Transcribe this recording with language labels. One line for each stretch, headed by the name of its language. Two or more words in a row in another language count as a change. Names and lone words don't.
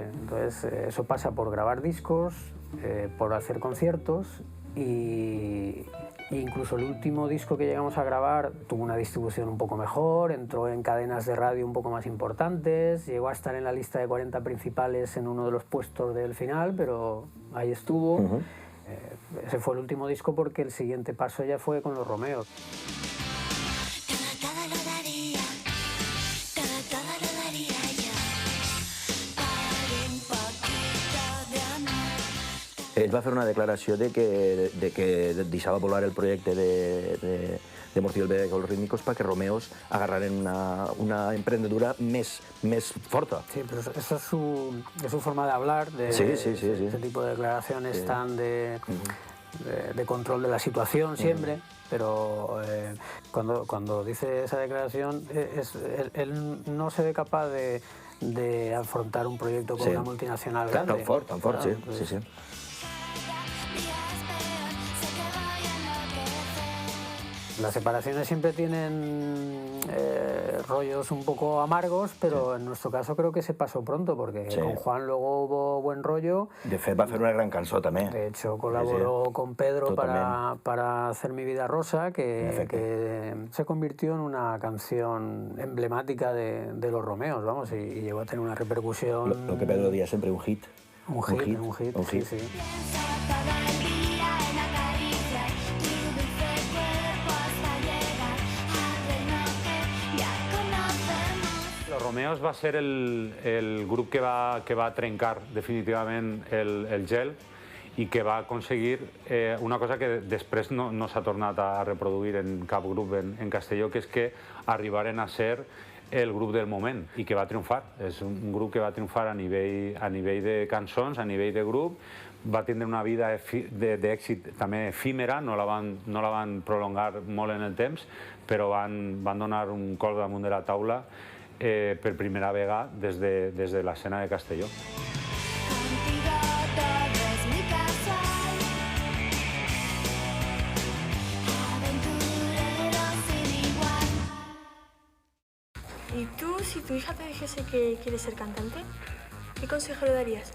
Spanish: Entonces, eso pasa por grabar discos, por hacer conciertos y incluso el último disco que llegamos a grabar tuvo una distribución un poco mejor, entró en cadenas de radio un poco más importantes, llegó a estar en la lista de 40 principales en uno de los puestos del final, pero ahí estuvo. Ese fue el último disco porque el siguiente paso ya fue con los Romeos.
Catalan: Ell va fer una declaració de que deixava volar el projecte de Morcillo el Bebé con los Rítmicos perquè Romeos agarraren una emprendedura més forta.
Spanish: Sí, pero eso es su forma de hablar, de este tipo de declaraciones tan de control de la situación siempre, pero cuando dice esa declaración, él no se ve capaz de afrontar un proyecto con una multinacional grande.
Catalan: Tan fort, sí.
Spanish: Las separaciones siempre tienen rollos un poco amargos, pero en nuestro caso creo que se pasó pronto, porque con Juan luego hubo buen rollo.
Catalan: De fet, va fer una gran cançó, també.
Spanish: De hecho, colaboró con Pedro para hacer Mi Vida Rosa, que se convirtió en una canción emblemática de los Romeos, vamos, y llegó a tener una repercusión... Lo que Pedro decía siempre, un hit. Un hit, sí.
Catalan: Los Romeos va ser el grup que va trencar definitivament el gel i que va aconseguir una cosa que després no s'ha tornat a reproduir en cap grup en Castelló, que és que arribaren a ser el grup del moment i que va triomfar. És un grup que va triomfar a nivell de cançons, a nivell de grup, va tindre una vida d'èxit també efímera, no la van prolongar molt en el temps, però van donar un colp damunt de la taula per primera vegada des de l'escena de Castelló.
Spanish: ¿Y tú, si tu hija te dijese que quiere ser cantante, qué consejo le darías?